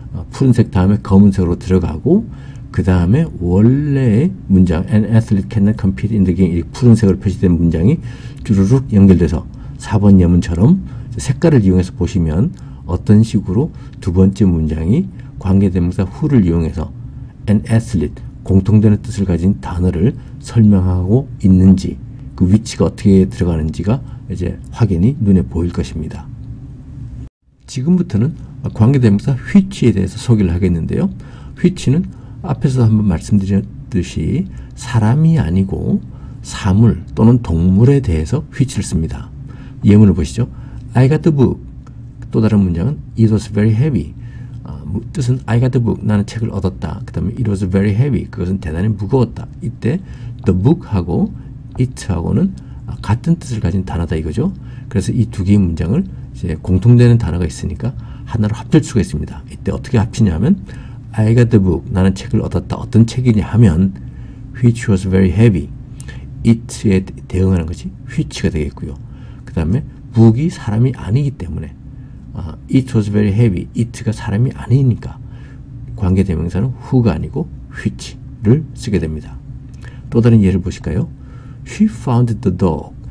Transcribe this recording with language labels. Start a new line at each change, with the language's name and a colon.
Korean: 푸른색 다음에 검은색으로 들어가고 그 다음에 원래의 문장
English: An athlete cannot compete in the game
Korean: 이 푸른색으로 표시된 문장이 주르륵 연결돼서 4번 예문처럼 색깔을 이용해서 보시면 어떤 식으로 두 번째 문장이 관계대명사 who를 이용해서 an athlete 공통되는 뜻을 가진 단어를 설명하고 있는지 그 위치가 어떻게 들어가는지가 이제 확연히 눈에 보일 것입니다. 지금부터는 관계대명사 which에 대해서 소개를 하겠는데요. which는 앞에서 한번 말씀드렸듯이 사람이 아니고 사물 또는 동물에 대해서 which를 씁니다. 예문을 보시죠.
English: I got the book.
Korean: 또 다른 문장은
English: It was very heavy. 뜻은 I got the book.
Korean: 나는 책을 얻었다. 그 다음에
English: It was very heavy.
Korean: 그것은 대단히 무거웠다. 이때 the book하고 it하고는 같은 뜻을 가진 단어다 이거죠. 그래서 이 두 개의 문장을 이제 공통되는 단어가 있으니까 하나로 합칠 수가 있습니다. 이때 어떻게 합치냐면
English: I got the book.
Korean: 나는 책을 얻었다. 어떤 책이냐 하면
English: which was very heavy.
Korean: it에 대응하는 것이 which가 되겠고요. 그 다음에 book이 사람이 아니기 때문에
English: it was very heavy.
Korean: it가 사람이 아니니까 관계대명사는 who가 아니고 which를 쓰게 됩니다. 또 다른 예를 보실까요?
English: She found the dog.